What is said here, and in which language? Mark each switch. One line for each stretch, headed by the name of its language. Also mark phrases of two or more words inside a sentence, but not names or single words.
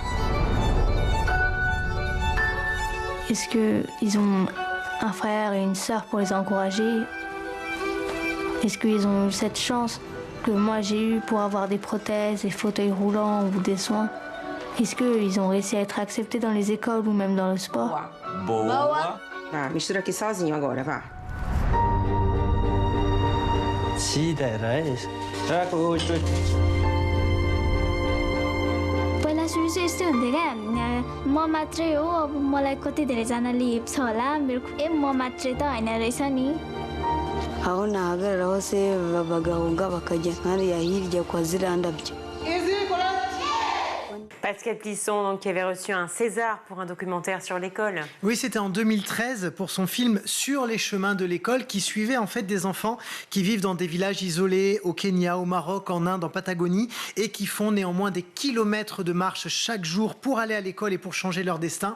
French: Est-ce qu'ils ont un frère et une sœur pour les encourager? Est-ce qu'ils ont eu cette chance que moi j'ai eue pour avoir des prothèses, des fauteuils roulants ou des soins? Est-ce qu'ils ont réussi à être acceptés dans les écoles ou même dans le sport?
Portuguese: Boa. Mistura aqui sozinho agora, vá.
Nepali: पहिला सुरु चाहिँ यस्तै हुन्थ्यो क्या म मात्रै हो अब मलाई कति धेरैजनाले हेप्छ होला मेरो म मात्रै त होइन रहेछ नि
Kinyarwanda: aho nahagararaho se bagahunga bakajya nkariya hirya kwa ziriya ndabyo.
French: Pascal Plisson, donc, qui avait reçu un César pour un documentaire sur l'école. Oui, c'était en 2013 pour son film Sur les chemins de l'école, qui suivait en fait des enfants qui vivent dans des villages isolés au Kenya, au Maroc, en Inde, en Patagonie, et qui font néanmoins des kilomètres de marche chaque jour pour aller à l'école et pour changer leur destin.